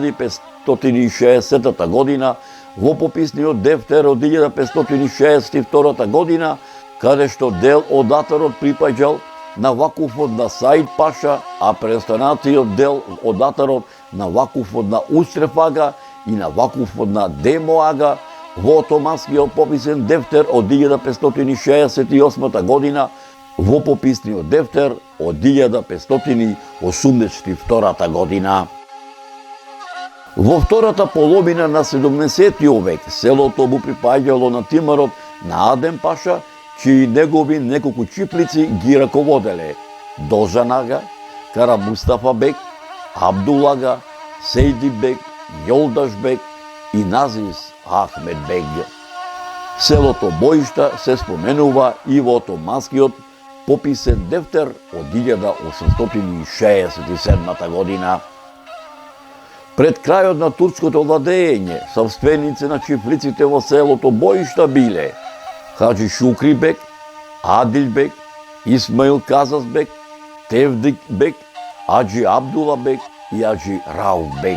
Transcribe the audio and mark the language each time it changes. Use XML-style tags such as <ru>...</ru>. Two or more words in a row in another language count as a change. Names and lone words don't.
<mk>1560 година, во пописниот Дефтер од 1562 година, каде што дел од датарот припаѓал на вакуфот на Саид Паша, а преостанатиот дел од датарот на вакуфот на Устреф ага и на вакуфот на Демо ага, во отоманскиот пописен Дефтер од 1568 година, во пописниот Дефтер од 1582 година. Во втората половина на 17 век селото му припаѓало на тимарот на Адем Паша, чии негови неколку чиплици ги раководеле Дожан ага, Кара Мустафа бек, Абдул ага, Сейди бек, Јолдаш бек и Назис Ахмед бек. Селото Боишта се споменува и во отоманскиот пописен Дефтер од 1867 година. Пред крајот на турското владење, собственици на чифлиците во селото Боишта биле Хаджи Шукри бек, Адил бек, Исмаил Казас бек, Тевдик бек, Аджи Абдула бек и Аджи Рауф бек.</mk>